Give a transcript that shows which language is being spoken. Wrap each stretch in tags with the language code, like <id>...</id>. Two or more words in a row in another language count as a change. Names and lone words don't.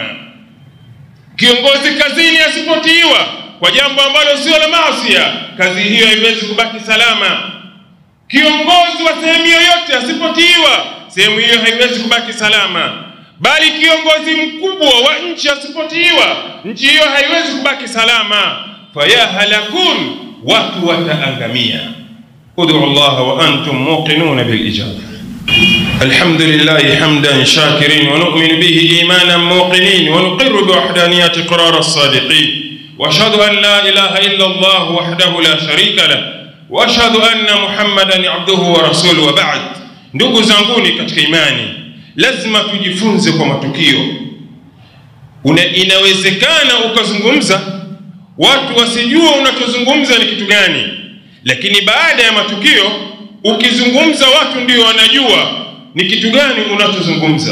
<sw>Kiongozi kazini asipotiiwa kwa jambo ambalo sio la maasi, kazi hiyo haiwezi kubaki salama. Kiongozi wa sehemu yoyote asipotiiwa, sehemu hiyo haiwezi kubaki salama. Bali kiongozi mkubwa wa nchi asipotiiwa, nchi hiyo haiwezi kubaki salama.</sw> <ar>فيهلكون,</ar> <sw>watu wataangamia.</sw> <ar>ادعوا الله وأنتم موقنون بالإجابة. الحمد لله حمدا شاكرين ونؤمن به إيمانا موقنين ونقر بوحدانية قرار الصادقين وأشهد أن لا إله إلا الله وحده لا شريك له وأشهد أن محمدا عبده ورسوله وبعد.</ar> <sw>Ndugu zanguni katika imani, lazima tujifunze kwa matukio. Inawezekana ukazungumza watu wasijua unachozungumza ni kitu gani, lakini baada ya matukio ukizungumza watu ndio wanajua ni kitu gani unachozungumza.</sw>